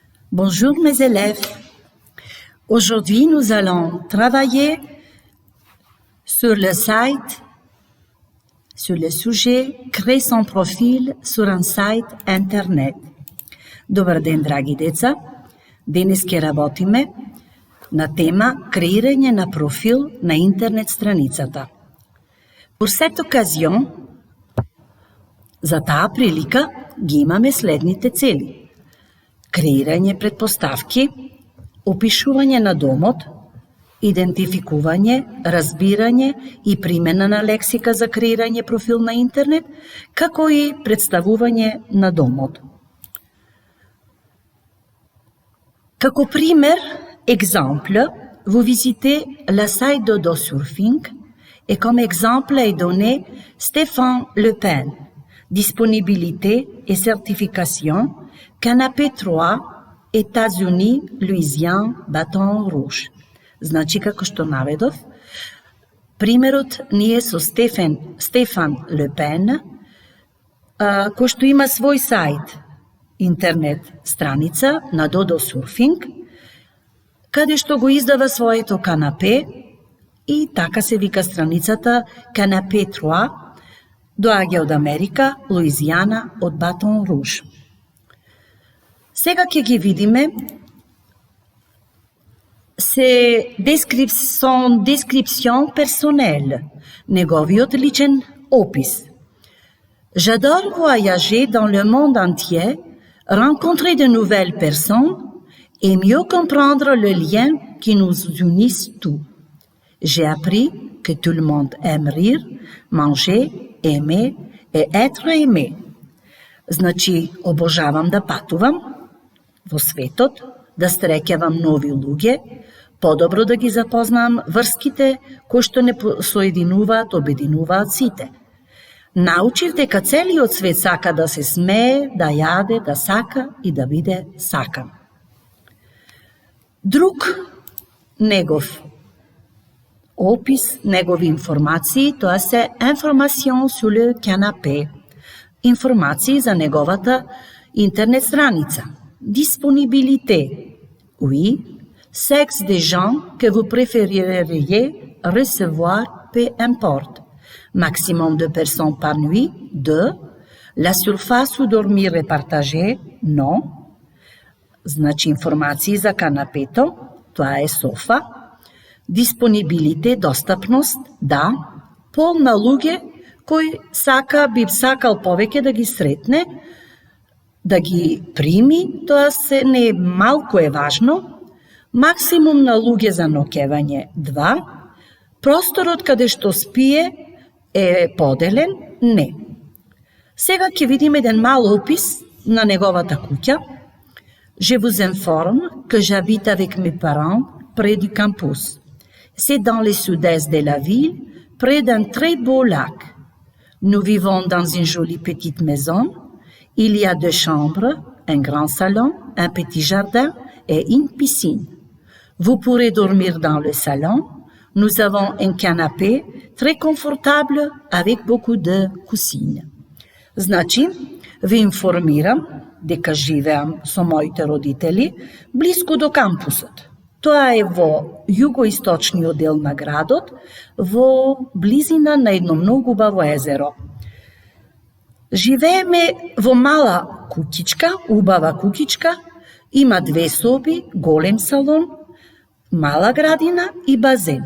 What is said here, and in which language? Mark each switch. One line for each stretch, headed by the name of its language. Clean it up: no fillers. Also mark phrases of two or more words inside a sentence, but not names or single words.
French: Bonjour mes élèves. Aujourd'hui, nous allons travailler sur le site, sur le sujet « Créer son profil sur un site internet».
Macedonian: Добар ден, драги деца. Денес ќе работиме на тема креирање на профил на интернет страницата.
French: Pour cette occasion,
Macedonian: за таа прилика ги имаме следните цели. Креирање предпоставки, опишување на домот, идентификување, разбирање и примена на лексика за креирање профил на интернет, како и представување на домот. Како пример,
French: exemple, vous visitez le site d'Odosurfing et comme exemple est donné Stéphane Le Pen, disponibilité et certification, Canapé 3, États-Unis, Louisiane, Baton Rouge.
Macedonian: Значи, како што наведов, примерот ни е со Стефан Ле Пен, кој што има свој сајт, интернет страница на Dodosurfing, каде што го издава своето канапе и така се вика страницата Canapé 3, доаѓа од Америка, Луизијана, од Батон Руж. Сега ќе ги видиме
French: son description personnelle,
Macedonian: неговиот личен опис.
French: J'adore voyager dans le monde entier, rencontrer de nouvelles personnes et mieux comprendre le lien qui nous unit tous. J'ai appris que tout le monde aime rire, manger, aimer et être aimé.
Macedonian: Значи, обожавам да патувам во светот, да среќавам нови луѓе, подобро да ги запознам врските кои што не соединуваат, обединуваат сите. Научив дека целиот свет сака да се смее, да јаде, да сака и да биде сакан. Друг негов опис, негови информации, тоа се
French: information sur le canapé.
Macedonian: Информации за неговата интернет страница.
French: Disponibilité. Oui, sexe des gens que vous préféreriez recevoir, peu importe. Maximum de personnes par nuit, 2. La surface où dormir est partagée, non.
Macedonian: Значи информации за канапето, тоа е софа. Диспонибилите, достапност, да. Пол на луѓе кој би сакал повеќе да ги сретне, да ги прими, тоа се не малку е важно. Максимум на луѓе за ноќевање 2. Просторот каде што спие е поделен, не. Сега ќе видиме еден мал опис на неговата куќа.
French: Je vous informe que j'habite avec mes parents près du campus. C'est dans le sud-est de la ville, près d'un très beau lac. Nous vivons dans une jolie petite maison. Il y a 2 chambres, un grand salon, un petit jardin et une piscine. Vous pourrez dormir dans le salon. Nous avons un canapé très confortable avec beaucoup de coussines.
Macedonian: Значи, ви информирам дека живеам со моите родители блиску до кампусот. Тоа е во југоисточниот дел на градот, во близина на едно многу убаво езеро. Живееме во мала куќичка, убава куќичка, има 2 соби, голем салон, мала градина и базен.